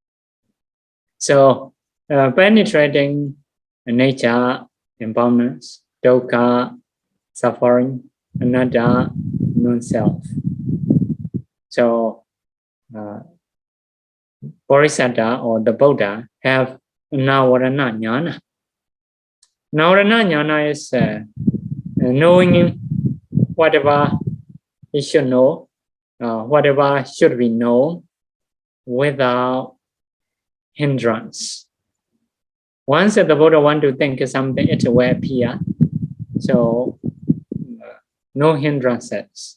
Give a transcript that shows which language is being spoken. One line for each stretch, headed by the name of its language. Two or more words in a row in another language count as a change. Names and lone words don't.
English: So penetrating nature, impermanence, dukkha, suffering, anatta, non-self. So Bodhisatta or the Buddha have
Pali: navarana jnana. Navarana jnana
English: is knowing whatever he should know, whatever should be known without hindrance. Once the Buddha want to think something, it will appear. So no hindrances.